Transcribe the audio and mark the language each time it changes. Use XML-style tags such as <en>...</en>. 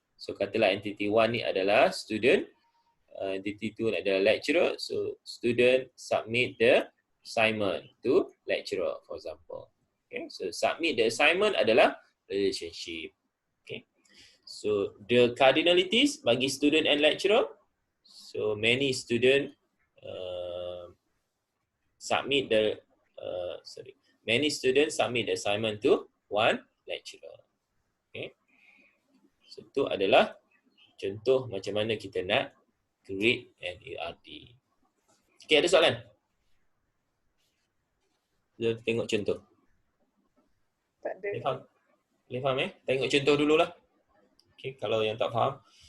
<ms>So katalah entity 1 ni adalah student, entity 2 adalah lecturer.</ms> <en>So student submit the assignment to lecturer for example. Okay. So submit the assignment adalah relationship. Okay. So the cardinalities bagi student and lecturer. So many student submit the many students submit the assignment to one lecturer. Okay.</en> <ms>So itu adalah contoh macam mana kita nak</ms> <en>create an ERD.</en> <ms>Okay, ada soalan? Kita tengok contoh. Tak ada. Boleh faham Tengok contoh dululah. Okay, kalau yang tak faham.</ms>